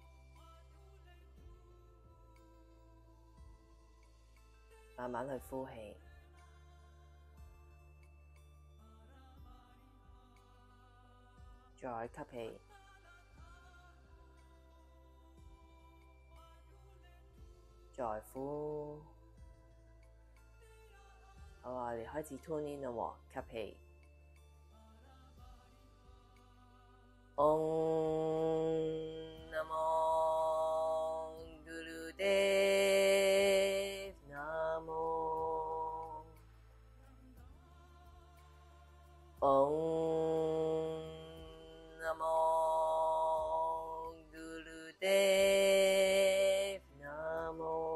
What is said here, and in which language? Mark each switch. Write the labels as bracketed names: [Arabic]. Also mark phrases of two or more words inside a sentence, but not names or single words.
[Cantonese] 慢慢去呼氣，再吸氣，再呼。好，我哋開始 [English] tune in [Cantonese] 啦喎，吸氣。 [Punjabi] Om Namo Gurudev Namo Om Namo Gurudev Namo